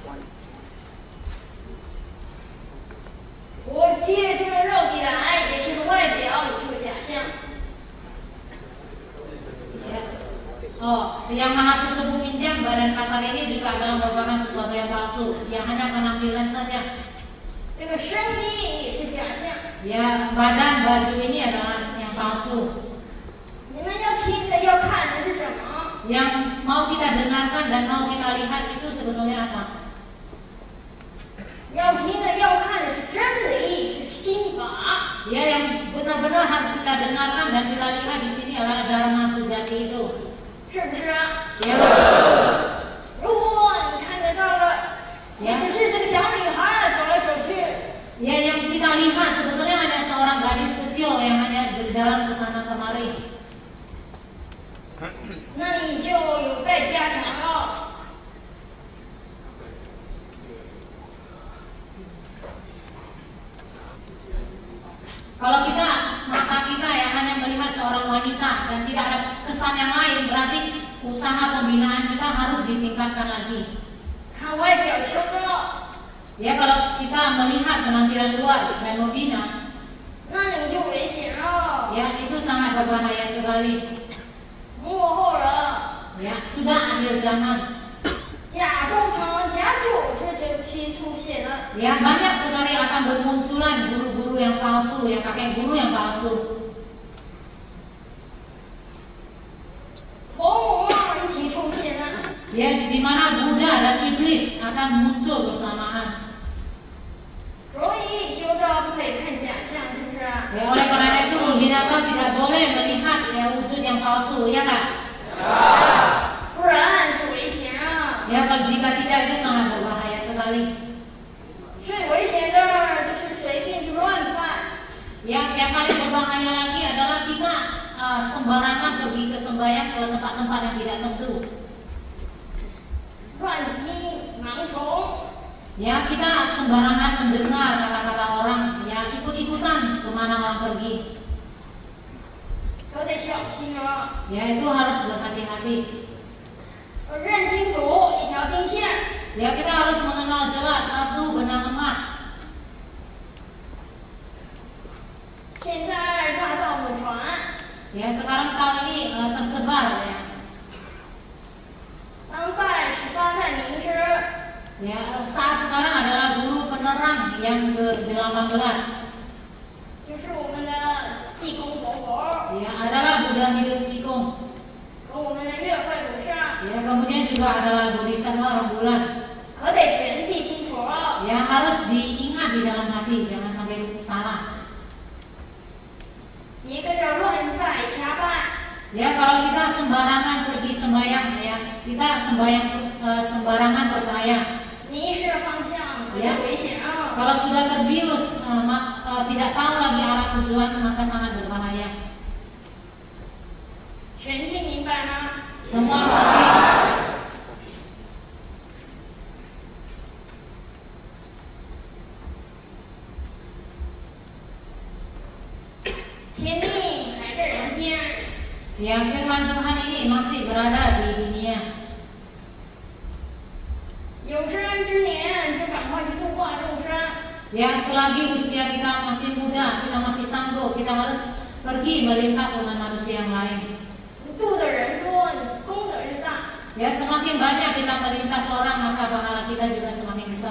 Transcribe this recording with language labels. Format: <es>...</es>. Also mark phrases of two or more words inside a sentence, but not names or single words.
<zh>我借这个肉体来，也是个外表，也是个假象。</zh> <id>Ya. Oh, yang maha sesepuh pinjam badan kasar ini juga adalah merupakan sesuatu yang palsu, yang hanya penampilan saja.</id> <zh>这个声音也是假象。</zh> <id>Ya, badan baju ini adalah yang palsu.</id> <zh>你们要听的、要看的是什么？</zh> <id>Yang mau kita dengarkan dan mau kita lihat itu sebetulnya apa?</id> <zh>要听的、要看的是真理，是心法。</zh> <id>Ya, yang benar-benar harus kita dengarkan dan kita lihat di sini adalah dharma sejati itu.</id> <zh>是不是啊？</zh> <id>Ya,</id> <zh>如果你看得到了，你只是这个小女孩走来走去，</zh> <id>ya yang kita lihat sebetulnya hanya seorang gadis kecil yang hanya berjalan ke sana kemari.</id> <zh>那你就有待加强了。</zh> <id>Kalau mata kita ya hanya melihat seorang wanita dan tidak ada kesan yang lain, berarti usaha pembinaan kita harus ditingkatkan lagi.</id> <zh>看外表修正，</zh> <id>Ya, kalau kita melihat penampilan luar dan membina,</id> <zh>那你就危险了。</zh> <id>ya itu sangat berbahaya sekali.</id> <zh>幕后人，</zh> <id>Ya, sudah akhir zaman.</id> <zh>假工程、假组织这批出现了。</zh> <id>Ya, banyak sekali akan bermunculan guru-guru yang palsu, ya kakek guru yang palsu.</id> <zh>佛母一起出现了。</zh> <id>Ya, di mana Buddha dan iblis akan muncul bersamaan.</id> <zh>所以修道不可以看假象，是不是？</zh> <id>Ya, oleh karena itu pembina tidak boleh melihat ya wujud yang palsu, ya kan?</id> <zh>不然就危险了。</zh> <id>Ya, kalau jika tidak itu sangat berbahaya sekali.</id> <zh>最危险的就是随便就乱办。</zh> <id>Yang paling berbahaya lagi adalah kita sembarangan pergi ke sembahyang ke tempat-tempat yang tidak tentu.</id> <zh>乱听盲从，</zh> <id>Ya, kita sembarangan mendengar kata-kata orang, ya ikut-ikutan kemana orang pergi.</id> <zh>都得小心了。</zh> <id>Ya, itu harus berhati-hati.</id> <zh>认清楚一条金线，</zh> <id>Ya, kita harus mengenal jelas satu benang emas.</id> <zh>现在大道不传，</zh> <id>Ya, sekarang tahun ini tersebar ya.</id> <zh>当代18代名师，</zh> <id>Ya, saat sekarang adalah guru penerang yang ke-18.</id> <zh>就是我们的济公活佛，</zh> <id>Ya, adalah Buddha hidup Cikung.</id> <zh>和我们的月慧菩萨，</zh> <id>Ya, kemudian juga adalah Bodhisattva Rembulan.</id> <zh>可得全记清楚了。</zh> <id>Ya, harus diingat di dalam hati, jangan sampai salah.</id> <zh>你跟着乱拜瞎拜，</zh> <id>Ya, kalau kita sembarangan pergi sembahyang, ya kita sembarangan percaya.</id> <zh>迷失方向，可就危险了。</zh> <id>Kalau sudah terbius, tidak tahu lagi arah tujuan, maka sangat berbahaya.</id> <zh>全听明白吗？</zh> <id>Semua mengerti.</id> <zh>天命还在人间，</zh> <id>Ya, firman Tuhan ini masih berada di dunia.</id> <zh>有生之年就赶快去度化众生。</zh> <id>Ya, selagi usia kita masih muda, kita masih sanggup, kita harus pergi melintas dengan manusia yang lain.</id> <zh>你度的人多，你功德越大。</zh> <id>Ya, semakin banyak kita melintas orang, maka pahala kita juga semakin besar.</id>